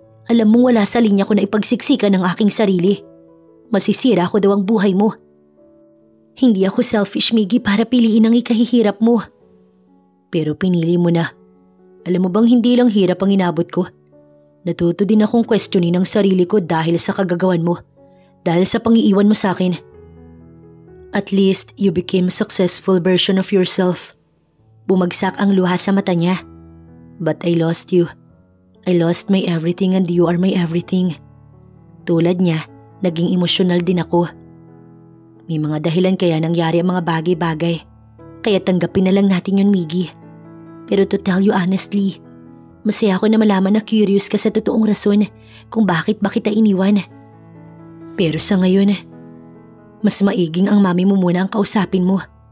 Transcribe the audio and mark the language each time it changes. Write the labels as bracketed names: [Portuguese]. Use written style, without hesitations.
[Filipino] Alam mong wala sa linya ko na ipagsiksikan ng aking sarili. Masisira ko daw ang buhay mo. Hindi ako selfish, Miggy, para piliin ang ikahihirap mo. Pero pinili mo na. Alam mo bang hindi lang hirap ang inabot ko? Natuto din akong questionin ang sarili ko dahil sa kagagawan mo. Dahil sa pangiiwan mo sa akin. [English] At least you became a successful version of yourself. [Filipino] Bumagsak ang luha sa mata niya. [English] But I lost you. I lost my everything and you are my everything. [Filipino] Tulad niya, naging emosyonal din ako. May mga dahilan kaya nangyari ang mga bagay-bagay. Kaya tanggapin na lang natin yun, Miggy. Pero [English] to tell you honestly, [Filipino] masaya ako na malaman na curious ka sa totoong rason kung bakit ba kita iniwan. Pero sa ngayon, mas maiging ang mami mo muna ang kausapin mo.